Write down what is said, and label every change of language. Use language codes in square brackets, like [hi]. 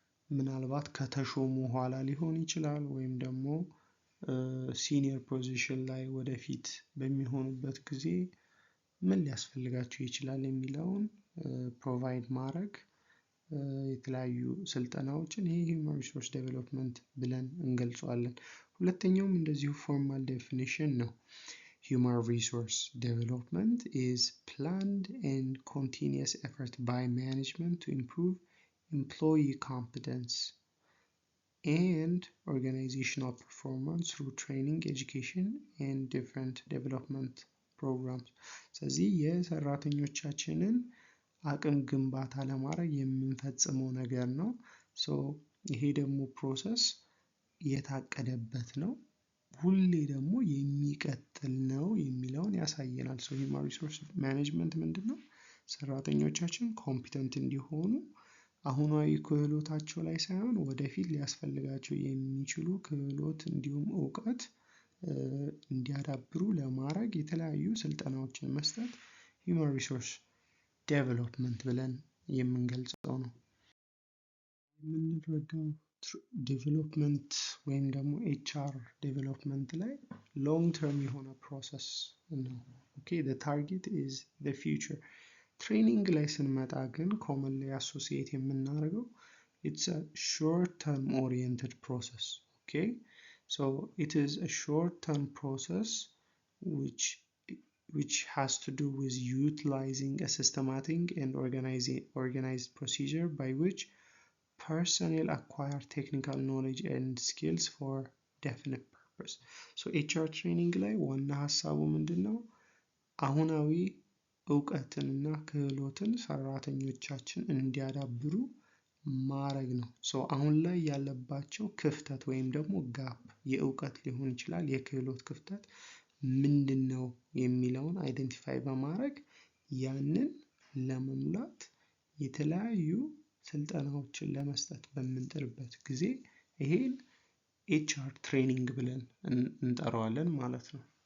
[am] ምናልባት ከተሾሙ ኋላ ሊሆን ይችላል ወይም ደግሞ ሲኒየር ፖዚሽን ላይ ወደፊት በሚሆኑበት ጊዜ ምን ሊያስፈልጋቸው ይችላል የሚለውን ፕሮቫይድ ማድረግ የተለያዩ ስልጠናዎችን ይሄ ሂውማን ሪሶርስ ዴቨሎፕመንት ብለን እንገልጸዋለን። ሁለተኛውም እንደዚሁ ፎርማል ዴፊኒሽን ነው። [en] Human resource development is planned and continuous effort by management to improve employee competence and organizational performance through training, education, and different development programs. [am] ስለዚህ የሰራተኞቻችንን አቅም ግንባታ ለማድረግ የምንፈጽመው ነገር ነው። ይሄ ደግሞ ፕሮሰስ የታቀደበት ነው፣ ሁሌ ደግሞ የሚቀጥል ነው የሚለውን ያሳየናል። ሂውማን ሪሶርስ ማኔጅመንት ምንድነው? ሰራተኞቻችን ኮምፒተንት እንዲሆኑ አሁናዊ ክህሎታቸው ላይ ሳይሆን ወደፊት ሊያስፈልጋቸው የሚችሉ ክህሎት እንዲሁም እውቀት እንዲያዳብሩ ለማድረግ የተለያዩ ስልጠናዎችን መስጠት ሂውማን ሪሶርስ ዴቨሎፕመንት ብለን የምንገልጸው ነው። የምንረዳው ዴቨሎፕመንት ወይም ደግሞ ኤችአር ዴቨሎፕመንት ላይ ሎንግ ተርም የሆነ ፕሮሰስ ነው። [en] the target is the future። [am] ትሬኒንግ ላይ ስንመጣ ግን ኮመንሊ አሶሲዬት የምናደርገው [en] it's a short term oriented process. It is a short term process which has to do with utilizing a systematic and organized procedure by which personnel acquire technical knowledge and skills for definite purpose. [am] HR training ላይ ዋና ሀሳቡ ምንድነው? አሁናዊ እውቀትንና ክህሎትን ሰራተኞቻችን እንዲያዳብሩ ማድረግ ነው። አሁን ላይ ያለባቸው ክፍተት ወይም ደግሞ ጋፕ የእውቀት ሊሆን ይችላል፣ የክህሎት ክፍተት ምንድነው የሚለውን አይደንቲፋይ በማድረግ ያንን ለመሙላት የተለያዩ ስልጠናዎችን ለመስጠት በምንጥርበት ጊዜ ይሄን ኤችአር ትሬኒንግ ብለን እንጠራዋለን ማለት ነው።